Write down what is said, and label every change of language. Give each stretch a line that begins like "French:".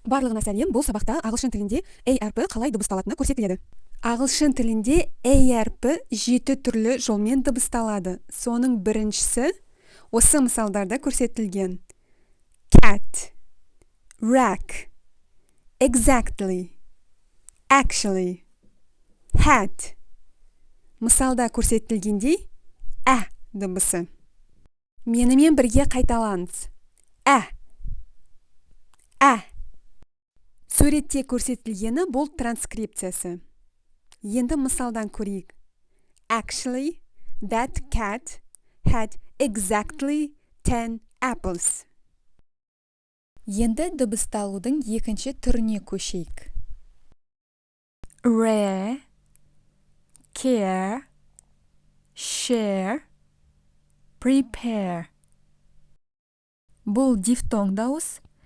Kazakh: Барлығына сәлем, бұл сабақта ағылшын тілінде A әрпі қалай дыбысталатыны көрсетіледі. Ағылшын тілінде A әрпі 7 түрлі жолмен дыбысталады. Соның біріншісі осы мысалдарда көрсетілген.
English: Cat, rack, exactly, actually, hat.
Kazakh: Мысалда көрсетілгендей ә дыбысы. Менімен бірге қайталаңыз. Ә. Суретте көрсетілгені бұл транскрипциясы. Енді мысалдан көрейік.
English: Actually, that cat had exactly 10 apples.
Kazakh: Енді дыбысталудың екінші түріне көшейік.
English: Rare, care, share, prepare.
Kazakh: Бұл дифтонг дауыс.